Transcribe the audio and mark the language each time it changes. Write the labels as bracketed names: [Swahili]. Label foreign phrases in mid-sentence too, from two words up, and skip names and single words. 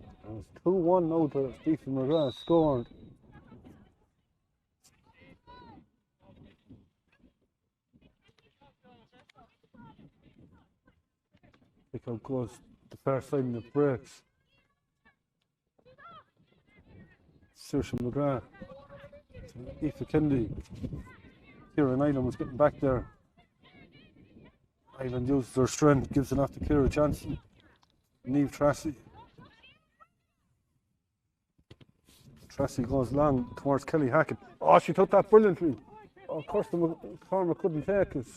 [English] And it's 2-1 now to Stephen McGrath scored. Pick out goes the far side and it breaks. Saoirse McGrath. Aoife Kennedy. Kieran Island was getting back there. Island uses their strength, gives it off to Ciara Johnson. Niamh Tracy. Tracy goes long towards Kelly Hackett. Oh, she took that brilliantly. Oh, Kirsten McCormack couldn't take it.